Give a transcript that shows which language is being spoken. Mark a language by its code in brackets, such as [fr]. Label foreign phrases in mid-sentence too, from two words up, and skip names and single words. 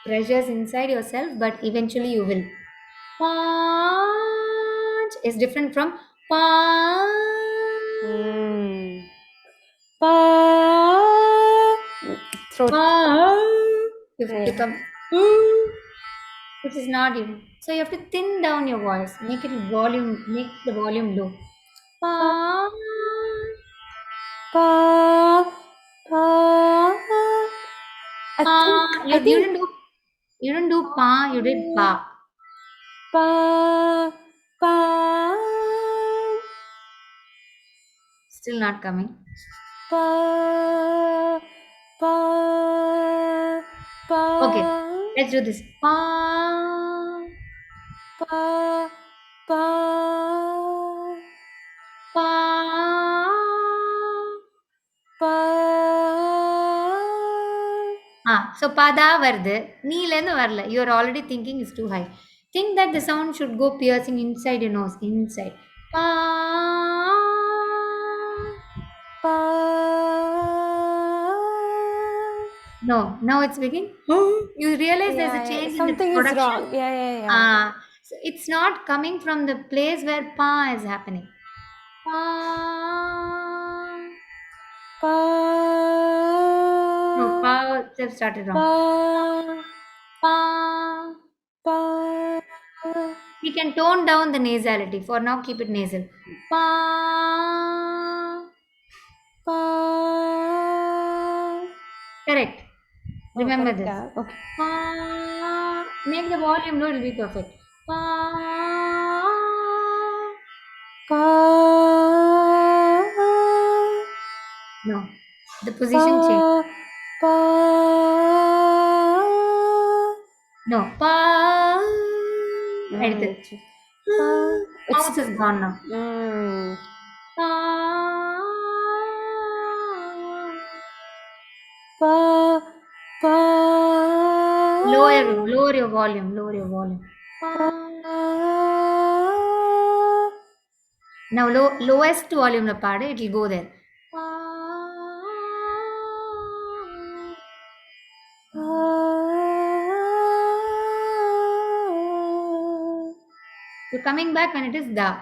[en] pressures inside yourself, but eventually you will. Punch is different from punch. Mm. Pa. Throat. You have to Yeah. come, which is not you. So you have to thin down your voice, make the volume low. Pa. Punch. Pa. Pa. I think. I You think. didn't do pa, you did pa. Pa. Pa. Still not coming. Pa. Pa. Pa. Okay, let's do this. Pa, Pa. Pa. pa. Pa. [ta] So pada வருது நீலேருந்து வரல. [en] You are already thinking is too high. Think that the sound should go piercing inside your nose, inside. Pa. Pa. No, now it's speaking. You realize there's a Yeah, yeah, change in the something is production. wrong. Yeah, yeah, yeah. So it's not coming from the place where pa is happening. Pa. Pa. No, pa just started wrong. Pa. Pa. Pa. We can tone down the nasality. For now, keep it nasal. Pa. Pa. Correct. Oh, Remember correct. this. Yeah. Okay. Pa. Make the volume low, it'll be perfect. Pa. Pa. No, the position change. Pa. Pa. No, pa. Edit. It's pa. It's Mouth is gone now. mm, Pa. pa. Pa. Lower your volume, lower your volume. Pa. Now lowest volume [ta] ல பாடு, [en] it will go there. Pa. You're coming back when it is da.